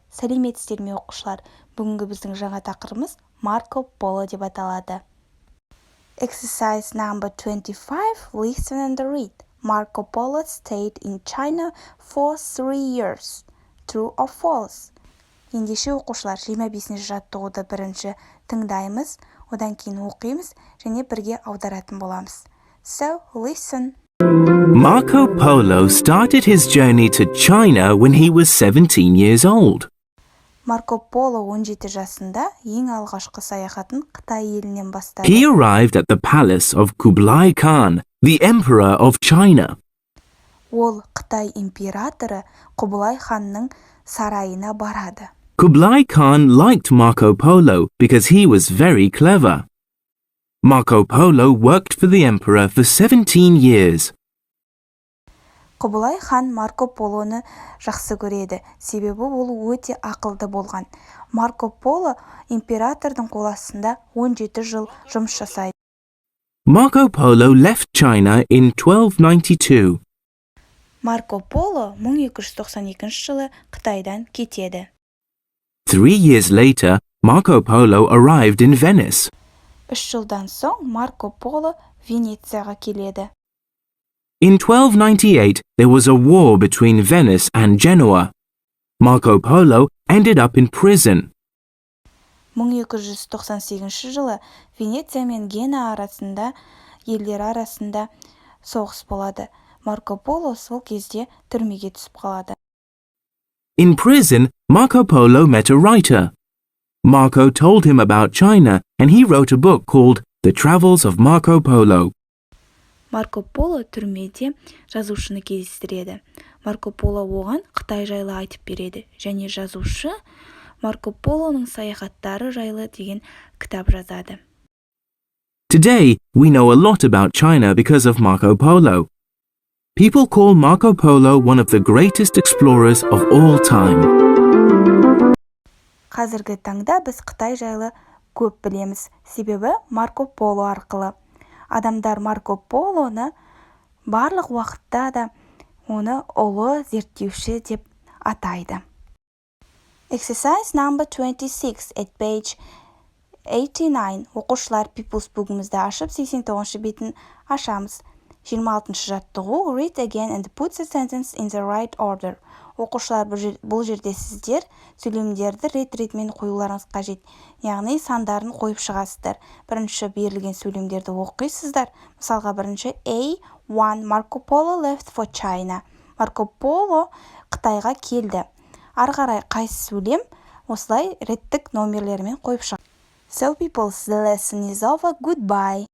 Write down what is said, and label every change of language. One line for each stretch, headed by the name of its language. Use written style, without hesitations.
Kazakh: Сәлеметсіздер ме оқушылар? Бүгінгі біздің жаңа тақырыбымыз Marco Polo деп аталады.
English: Exercise number 25. Listen and read. Marco Polo stayed in China for 3 years. True or false?
Kazakh: Ендеше оқушылар 25-ші жаттығуды бірінші тыңдаймыз, одан кейін оқимыз және бірге аударатын боламыз.
English: So, listen. Marco Polo started his journey to China when he was 17 years old.
Kazakh: Марко Поло 17 жасында ең алғашқы саяхатын Қытай елінен бастады.
English: He arrived at the palace of Kublai Khan, the emperor of China.
Kazakh: Ол Қытай императоры Құбылай ханның сарайына барады.
English: Kublai Khan liked Marco Polo because he was very clever. Marco Polo worked for the emperor for 17 years.
Kazakh: Құбылай хан Марко Полоны жақсы көреді, себебі ол өте ақылды болған. Марко Поло императордың қол астында 17 жыл жұмыс жасайды.
English: Marco Polo left China in 1292.
Kazakh: Марко Поло 1292 жылы Қытайдан кетеді.
English: 3 years later, Marco Polo arrived in Venice.
Kazakh: 3 жылдан соң Марко Поло Венецияға келеді.
English: In 1298, there was a war between Venice and Genoa. Marco Polo ended up in prison.
Kazakh: 1298 жылы Венеция мен Гена арасында, елдер арасында соғыс болады. Марко Поло сол кезде түрмеге түсіп қалады.
English: In prison, Marco Polo met a writer. Marco told him about China and he wrote a book called The Travels of Marco Polo.
Kazakh: Марко Поло түрмеде жазушыны кездестіреді. Марко Поло оған Қытай жайлы айтып береді. Және жазушы Марко Полоның саяхаттары жайлы деген кітап жазады.
English: Today, we know a lot about China because of Marco Polo. People call Marco Polo one of the greatest explorers of all time.
Kazakh: Қазіргі таңда біз Қытай жайлы көп білеміз, себебі Марко Поло арқылы. Адамдар Марко Полоны барлық уақытта да оны ұлы зерттеуші деп атайды.
English: Exercise number 26 at page 89.
Kazakh: Оқушылар People's Book'ымызды ашып, 89-шы бетін ашамыз. 26-шы жаттығу.
English: Read again and put the sentence in the right order.
Kazakh: Оқушылар бұл жерде сіздер сөйлемдерді рет-ретмен қоюларыңыз қажет. Яғни сандарын қойып шығасыздар. Бірінші берілген сөйлемдерді оқисыздар. Мысалға бірінші
English: A1 Marco Polo left for China.
Kazakh: Марко Поло Қытайға келді. Ары қарай қайсы сөйлем осылай реттік номерлермен қойып шығасыздар.
English: So people, the lesson is over. Goodbye.